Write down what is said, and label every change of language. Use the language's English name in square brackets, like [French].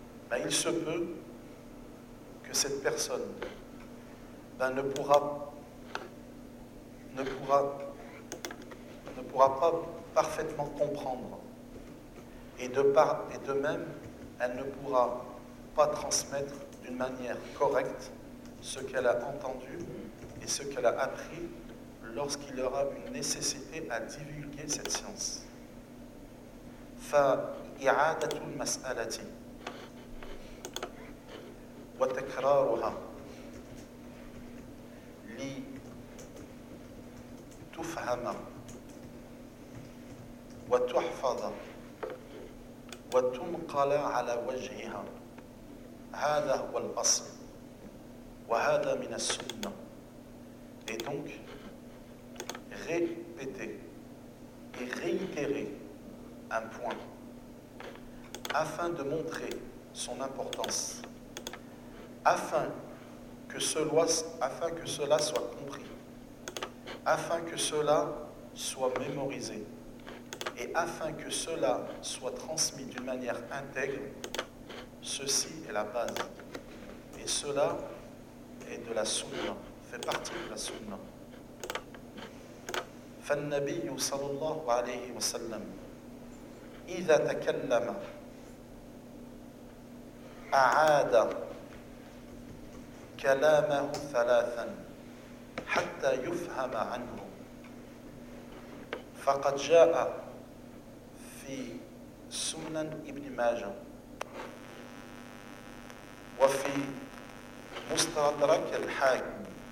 [French] Mais il se peut que cette personne ne pourra pas parfaitement comprendre. Et de même, elle ne pourra pas transmettre d'une manière correcte ce qu'elle a entendu et ce qu'elle a appris lorsqu'il y aura une nécessité à divulguer cette science. [Arabic] فإعادة المسألة وتكرارها لتفهم وتحفظ وتنقل على وجهها هذا هو الأصل وهذا من السنة. [French] Et donc, répéter et réitérer un point afin de montrer son importance, afin que cela soit compris, afin que cela soit mémorisé et afin que cela soit transmis d'une manière intègre, ceci est la base. Et cela est de la sunna, fait partie de la sunna. [Arabic] فالنبي صلى الله عليه وسلم إذا تكلم أعاد كلامه ثلاثا حتى يفهم عنه فقد جاء في سنن ابن ماجه وفي مستدرك الحاكم